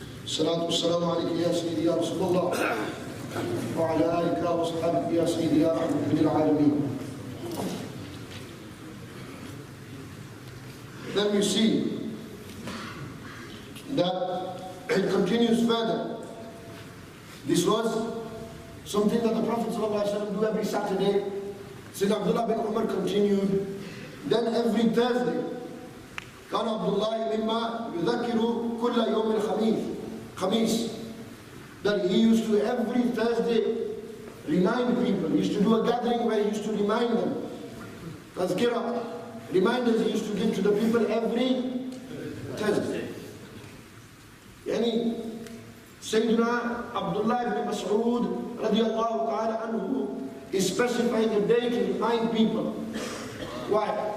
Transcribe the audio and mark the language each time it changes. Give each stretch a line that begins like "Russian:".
Arabic: الصلاة والسلام عليك يا سيدي يا رسول الله وعلى آلك وصحبك يا سيدي يا رحمة للعالمين.
English: Then we see that it continues further. This was something that the Prophet ﷺ do every Saturday. Sayyid Abdullah bin Umar continued. Then every Thursday,
Arabic: كان عبد الله مما يذكر كل يوم الخميس.
English: That he used to every Thursday remind people. He used to do a gathering where he used to remind them. Tazkirah, reminders he used to give to the people every Thursday. Yani Sayyidina Abdullah ibn Mas'ud radiallahu ta'ala anhu is specifying a day to remind people. Why?